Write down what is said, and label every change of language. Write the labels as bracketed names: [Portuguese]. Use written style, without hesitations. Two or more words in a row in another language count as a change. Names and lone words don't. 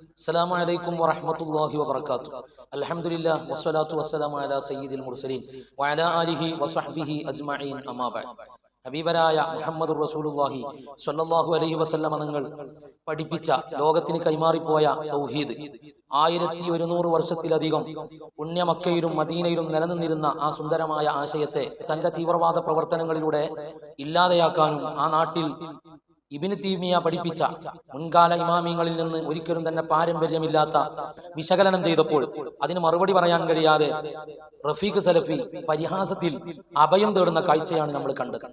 [Arabic] السلام عليكم ورحمة الله وبركاته. الحمد لله والصلاة والسلام على سيد المرسلين وعلى آله وصحبه أجمعين أما بعد. [Malayalam] ഹബീബരായ മുഹമ്മദ് റസൂലുള്ളാഹി [Arabic] صلى الله عليه وسلم [Malayalam] തങ്ങൾ പഠിപ്പിച്ച ലോകത്തിന് കൈമാറിപ്പോയ തൗഹീദ് 1100 വർഷത്തിലധികം പുണ്യ മക്കയിലും മദീനയിലും നിലനിന്നിരുന്ന ആ സുന്ദരമായ ആശയത്തെ തന്റെ തീവ്രവാദ പ്രവർത്തനങ്ങളിലൂടെ ഇല്ലാതെയാക്കാനും ആ നാട്ടിൽ ഇബ്നു തൈമിയ പഠിപ്പിച്ച മുൻകാല ഇമാമിങ്ങളിൽ നിന്ന് ഒരിക്കലും തന്നെ പാരമ്പര്യമില്ലാത്ത വിശകലനം ചെയ്തപ്പോൾ അതിന് മറുപടി പറയാൻ കഴിയാതെ റഫീഖ് സലഫി പരിഹാസത്തിൽ അഭയം തേടുന്ന കാഴ്ചയാണ് നമ്മൾ കണ്ടത്.